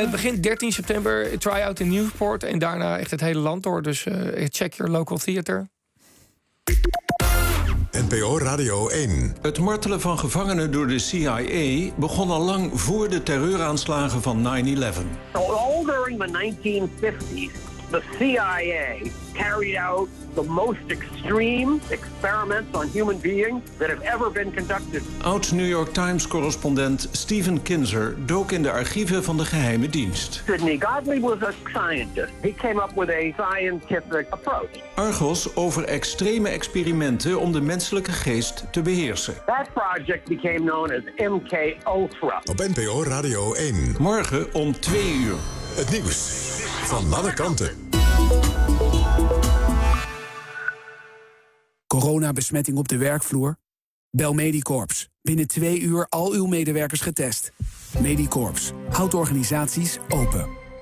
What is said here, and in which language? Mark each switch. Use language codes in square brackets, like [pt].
[nl] Het begint 13 september, try-out in Newport. En daarna echt het hele land door. Dus [en] check your local theater. [nl] NPO Radio 1. Het martelen van gevangenen door de CIA begon al lang voor de terreuraanslagen van 9/11. [en] All during the 1950s. The CIA carried out the most extreme experiments on human beings that have ever been conducted. [nl] Oud New York Times correspondent Stephen Kinzer dook in de archieven van de geheime dienst. [en] Sidney Godley was a scientist. He came up with a scientific approach. [nl] Argos over extreme experimenten om de menselijke geest te beheersen. [en] That project became known as MK Ultra. [nl] Op NPO Radio 1. Morgen om 2:00. Het nieuws van alle kanten. Coronabesmetting op de werkvloer? Bel Medicorps. Binnen 2 uur al uw medewerkers getest. Medicorps. Houd organisaties open.